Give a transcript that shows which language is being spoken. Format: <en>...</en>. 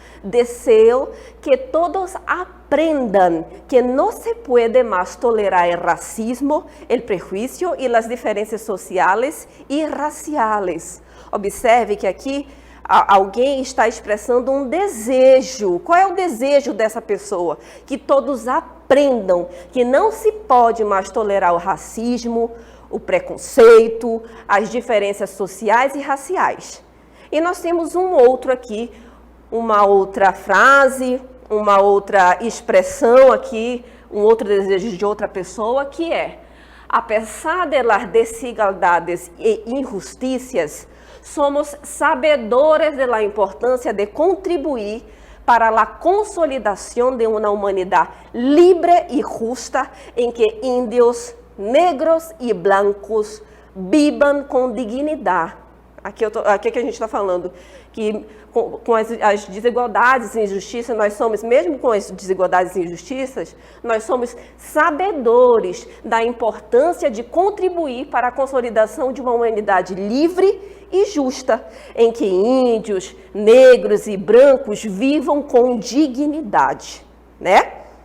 <es>Deseo que todos aprendan que no se puede más tolerar el racismo, el prejuicio y las diferencias sociales y raciales.</es> <pt>Observe que aqui alguém está expressando um desejo. Qual é o desejo dessa pessoa? Que todos aprendam que não se pode mais tolerar o racismo, o preconceito, as diferenças sociais e raciais. E nós temos um outro aqui, uma outra frase, uma outra expressão aqui, um outro desejo de outra pessoa, que é:</pt> <es>a pesar de las desigualdades e injusticias, somos sabedores de la importancia de contribuir para la consolidación de una humanidad libre y justa en que indios, negros e blancos</es> <pt>vivam com dignidade. Aqui que a gente está falando, que com as desigualdades e injustiças, nós somos, mesmo com as desigualdades e injustiças, nós somos sabedores da importância de contribuir para a consolidação de uma humanidade livre e justa, em que índios, negros e brancos vivam com dignidade, né?</pt>